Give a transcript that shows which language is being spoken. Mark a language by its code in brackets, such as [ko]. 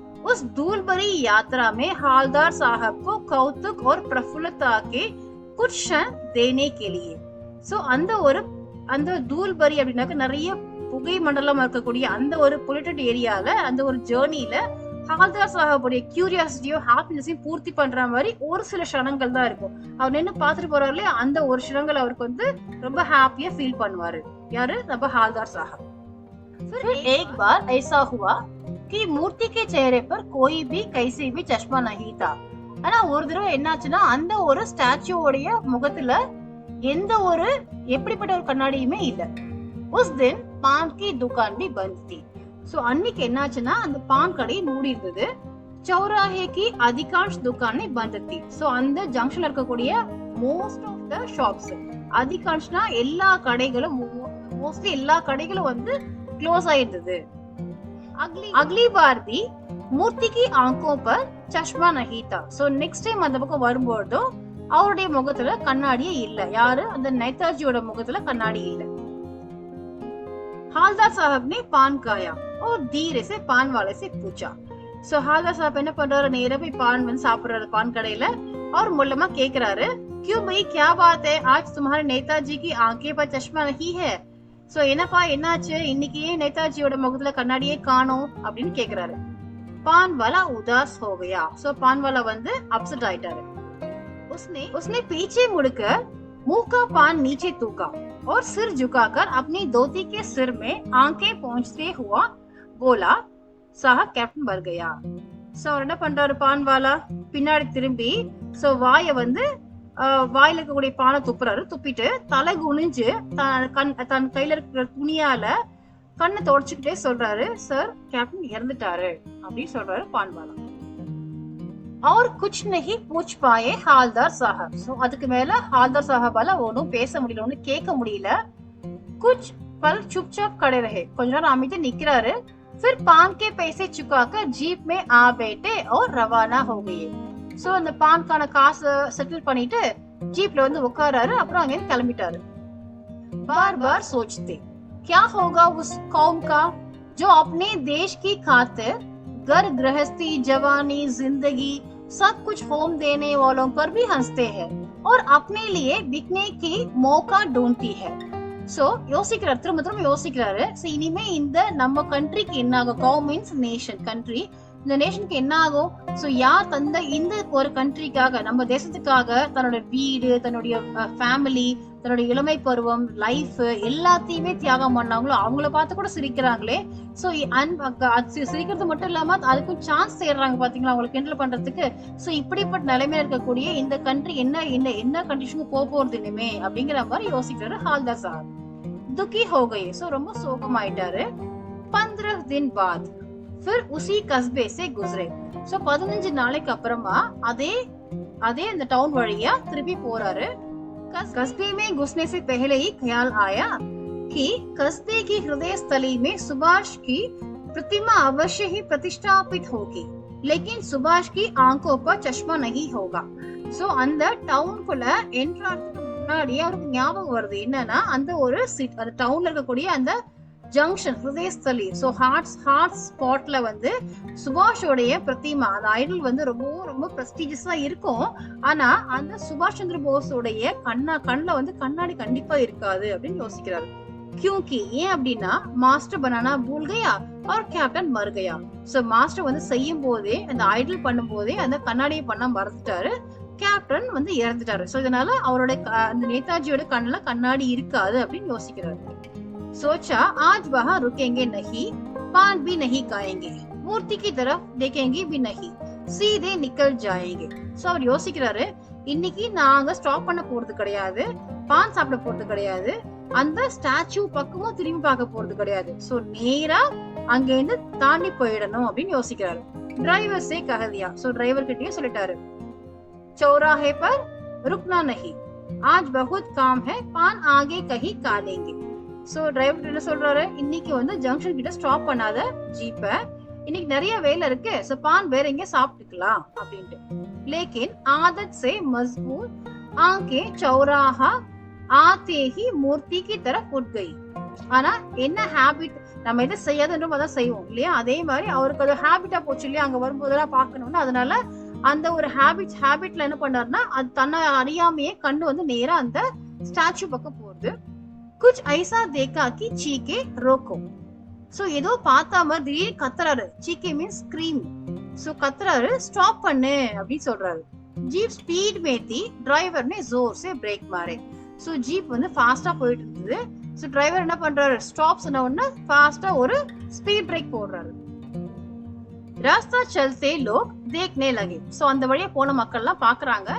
[hi] उस धूल भरी यात्रा में हालदार साहब को कौतुक और प्रफुल्लता के कुछ क्षण देने के लिए. [ta] சோ அந்த தூள் பரி அப்படின்னாக்க நிறைய புகை மண்டலம் இருக்கக்கூடிய அந்த ஒரு பொல்யூட்டட் ஏரியால அந்த ஒரு ஜேர்னில हालदार साहब உடைய கியூரியாசிட்டியோ ஹாப்பினஸையும் பூர்த்தி பண்ற மாதிரி ஒரு சில க்ஷணங்கள் தான் இருக்கும். அவர் நின்னு பாத்துட்டு போறாரு இல்லையா அந்த ஒரு க்ஷணங்கள் அவருக்கு வந்து ரொம்ப ஹாப்பியா ஃபீல் பண்ணுவாரு. யாரு நம்ம हालदार साहब. [hi] फिर एक बार ऐसा हुआ कि मूर्ति के चेहरे पर कोई भी कैसे भी चश्मा नहीं था. [ta] ஆனா ஒரு தடவை என்னாச்சுன்னா அந்த ஒரு ஸ்டாச்சுவோடைய முகத்துல எந்த ஒரு எப்படிப்பட்ட ஒரு கண்ணாடியுமே இல்ல. [hi] उस दिन पान की दुकान भी बंद थी. [ta] சோ அன்னைக்கு என்னாச்சுன்னா அந்த பான் கடை மூடி இருந்தது. [hi] चौराहे की अधिकांश दुकानें बंद थी. [ta] சோ அந்த ஜங்ஷன்ல இருக்கக்கூடிய மோஸ்ட் ஆஃப் த ஷாப்ஸ் அதிகான்ஷ்னா எல்லா கடைகளும் மோஸ்ட்லி எல்லா கடைகளும் வந்து க்ளோஸ் ஆயிருந்தது. [hi] अगली बार भी मूर्ति की आंखों पर चश्मा नहीं था. [ta] சோ நெக்ஸ்ட் டைம் அந்த பக்கம் வரும்போது அவருடைய முகத்துல கண்ணாடியே இல்ல. யாரு அந்த நேதாஜியோட முகத்துல கண்ணாடி இல்ல. [hi] हालदार साहब ने पान खाया और धीरे से पान वाले से पूछा. [ta] சோ हालदार साहब என்ன பண்றாரு நேரா போய் பான் வந்து சாப்பிடுறாரு பான் கடையில. அவர் மூலமா கேக்குறாரு [hi] क्यों भाई क्या बात है, आज तुम्हारे नेताजी की आंखें पर चश्मा नहीं है? [ta] சோ என்னப்பா என்னாச்சு, இன்னைக்கு ஏன் நேதாஜியோட முகத்துல கண்ணாடியே காணோம் அப்படின்னு கேக்குறாரு. [hi] பான் वाला उदास हो गया. [ta] சோ பான் वाला வந்து அப்செட் ஆயிட்டாரு. [hi] उसने उसने पीछे मुड़कर मुंह का पान नीचे तूका और सिर झुकाकर अपनी धोती के सिर में आंखें पहुंचते हुआ बोला, साहब कैप्टन मर गया. [ta] சோ என்ன பண்றாரு பான் वाला, பின்னாடி திரும்பி சோ வாயை வந்து வாயில இருக்கக்கூடிய பானை துப்புறாரு. துப்பிட்டு தலை குனிஞ்சு தன் கையில இருக்கிற துணியால கண்ணை தொடச்சுக்கிட்டே சொல்றாரு, சார் கேப்டன் இறந்துட்டாரு அப்படின்னு சொல்றாரு பான்வாலா. [hi] और कुछ नहीं पूछ पाए हालदार साहब. [ta] சோ அதுக்கு மேல हालदार साहबाல ஒன்னும் பேச முடியல, ஒன்னும் கேட்க முடியல. [hi] कुछ पल चुपचाप खड़े रहे. [ta] கொஞ்ச நேரம் அமைதியா நிக்கிறாரு. [hi] फिर पान के पैसे चुकाकर जीप में आ बैठे और रवाना हो गए. [ta] சோ அந்த பான்கான காசு செட்டில் பண்ணிட்டு ஜீப்ல வந்து உட்காராரு. அப்புறம் அங்க கிளம்பிட்டாரு. [hi] बार बार सोचते क्या होगा उस कौम का जो अपने देश की खातिर घर गृहस्थी जवानी जिंदगी सब कुछ होम देने वालों पर भी हंसते हैं और अपने लिए बिकने की मौका ढूंढती है. [ta] சோ யோசிக்கிறார், திரும்ப திரும்ப யோசிக்கிறாரு. சோ இனிமே இந்த நம்ம கண்ட்ரிக்கு என்ன ஆகும், கவர்மெண்ட்ஸ் நேஷன் கண்ட்ரி, இந்த நேஷனுக்கு என்ன ஆகும்? சோ யார் தந்த இந்த ஒரு கண்ட்ரிக்காக, நம்ம தேசத்துக்காக தன்னோட வீடு, தன்னுடைய ஃபேமிலி, தன்னுடைய இளமை பருவம், லைஃப் எல்லாத்தையுமே தியாகம் பண்ணாங்களோ அவங்கள பார்த்து கூட சிரிக்கிறாங்களே. சோ சிரிக்கிறது மட்டும் இல்லாம அதுக்கும் சான்ஸ் தேடுறாங்க பாத்தீங்களா, அவங்களுக்கு கிண்டல் பண்றதுக்கு. சோ இப்படிப்பட்ட நிலைமையில இருக்கக்கூடிய இந்த கண்ட்ரி என்ன என்ன என்ன கண்டிஷனுக்கு போறது இனிமே அப்படிங்கிற மாதிரி யோசிக்கிறாரு ஹால்தார் சார். [hi] துக்கி हो गए. [ta] சோ ரொம்ப சோகமாயிட்டாரு. [hi] 15 दिन बाद फिर उसी कस्बे से गुजरे. [ta] சோ 15 நாளைக்கு அப்புறமா அதே அந்த டவுன் வழியா திருப்பி போறாரு. [hi] कस्बे में घुसने से पहले ही ख्याल आया कि कस्बे की हृदय स्थली में सुभाष की प्रतिमा अवश्य ही प्रतिष्ठापित होगी, लेकिन सुभाष की आंखों पर चश्मा नहीं होगा. [ta] சோ அந்த டவுனுக்குள்ள என்ட்ராறதுக்கு முன்னாடியே அவருக்கு ஞாபகம் வருது என்னன்னா, அந்த ஒரு அந்த டவுன்ல இருக்கக்கூடிய அந்த ஜங்ஷன் ஹிருதயஸ்தலி, சோ ஹார்ட் ஸ்பாட்ல வந்து சுபாஷோடைய பிரதிமா, அந்த ஐடல் வந்து ரொம்ப ரொம்ப பிரஸ்டீஜியஸா இருக்கும். ஆனா அந்த சுபாஷ் சந்திர போஸோடைய கண்ணுல வந்து கண்ணாடி கண்டிப்பா இருக்காது அப்படின்னு யோசிக்கிறாரு. [hi] क्योंकि [ta] ஏன் அப்படின்னா [hi] மாஸ்டர் பனானா பூல் கயா और கேப்டன் மர் கயா. [ta] சோ மாஸ்டர் வந்து செய்யும் போதே, அந்த ஐடல் பண்ணும் போதே அந்த கண்ணாடியை பண்ண மறந்துட்டாரு. கேப்டன் வந்து இறந்துட்டாரு. சோ இதனால அவரோட அந்த நேதாஜியோட கண்ணுல கண்ணாடி இருக்காது அப்படின்னு யோசிக்கிறாரு. [hi] सोचा आज वहां रुकेंगे नहीं, पान भी नहीं खाएंगे, मूर्ति की तरफ देखेंगे भी नहीं, सीधे निकल जाएंगे. [ta] சோ அவர் யோசிக்கிறாரு, இன்னைக்கு நாங்க ஸ்டாப் பண்ண போறது கிடையாது, பான் சாப்பிட போறது கிடையாது, அந்த ஸ்டாச்சு பக்கமும் திரும்பி பார்க்க போறது கிடையாது. சோ நேரா அங்க இருந்து தாண்டி போயிடணும் அப்படின்னு யோசிக்கிறாரு. [hi] டிரைவர் से कह दिया. [ta] சோ டிரைவர் கிட்டயே சொல்லிட்டாரு, [hi] चौराहे पर रुकना नहीं, आज बहुत काम है, पान आगे कहीं खा लेंगे. [ta] சோ டிரைவர் என்ன சொல்றாரு, இன்னைக்கு வந்து ஜங்ஷன் கிட்ட ஸ்டாப் பண்ணாத ஜீப்ப, இன்னைக்கு நிறைய வேலை இருக்கு, சோ பான் வேற எங்க சாப்பிட்டுக்கலாம் அப்படின்ட்டு. [hi] லேக்கின் ஆதத் से मजबूर आंखें चौराहा आते ही मूर्ति की तरफ उठ गई. [ta] ஆனா என்ன ஹாபிட், நம்ம எதை செய்யாதுன்றோம் அதான் செய்வோம் இல்லையா, அதே மாதிரி அவருக்கு அது ஹாபிட்டா போச்சு இல்லையா, அங்க வரும்போதெல்லாம் பாக்கணும்னு. அதனால அந்த ஒரு ஹாபிட்ல என்ன பண்ணாருன்னா, அது தன்னை அறியாமையே கண்ணு வந்து நேரா அந்த ஸ்டாச்சு பக்கம் போகுது. [hi] कुछ ऐसा देखा कि चीखे रोको. [ta] சோ ஏதோ பார்த்தா மாதிரி திடீர்னு கத்துறாரு. चीखे மீன்ஸ் ஸ்கிரீம். சோ கத்துறாரு, ஸ்டாப் பண்ணு அப்படின்னு சொல்றாரு. [hi] ஜீப் ஸ்பீட் में थी, டிரைவர் ने जोर से ब्रेक मारे. [ta] சோ ஜீப் வந்து ஃபாஸ்டா போயிட்டு இருந்தது. சோ டிரைவர் என்ன பண்றாரு, ஸ்டாப் சொன்ன உடனே ஃபாஸ்டா ஒரு ஸ்பீட் பிரேக் போடுறாரு. [hi] रास्ता चलते लोग देखने लगे. [ta] சோ அந்த வழியா போன மக்கள் எல்லாம் பாக்குறாங்க.